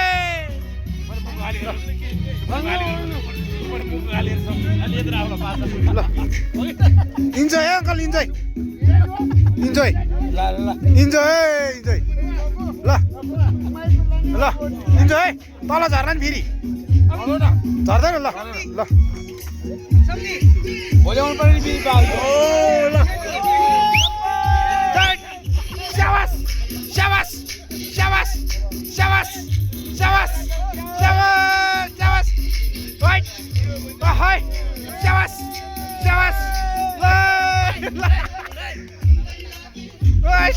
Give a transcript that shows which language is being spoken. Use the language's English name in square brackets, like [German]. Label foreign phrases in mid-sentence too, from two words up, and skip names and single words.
[Nepali] इन्जोय है अङ्कल [English] enjoy enjoy enjoy enjoy [Nepali] ल ल इन्जोय तल झर्न नि फेरि झर्दैन ल ल भोल्याउनु पर्ने बिल पाउँछ [Hindi] Shabash! शाबाश! शाबाश! शाबाश! शाबाश! शाबाश! शाबाश! Right! Hi! शाबाश! शाबाश! [English] Right!